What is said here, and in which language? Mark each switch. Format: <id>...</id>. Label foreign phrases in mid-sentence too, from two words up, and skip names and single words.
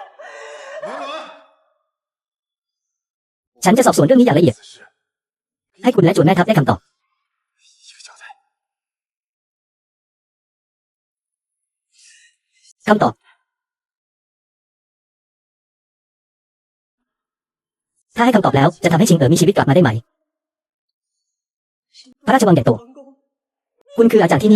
<zh>文文，</zh> <th>ฉันจะสอบสวนเรื่องนี้อย่างละเอียด</th> <zh>此事</zh> <th>ให้คุณและโจรแม่ทัพได้คำตอบ</th> <zh>一个交代。</zh> <th>คำตอบ ถ้าให้คำตอบแล้วจะทำให้ชิงเอ๋อมีชีวิตกลับมาได้ไหม พระราชวังใหญ่โต</th> <zh>皇宫，</zh> <th>คุณคืออาจารย์ที่นี่</th>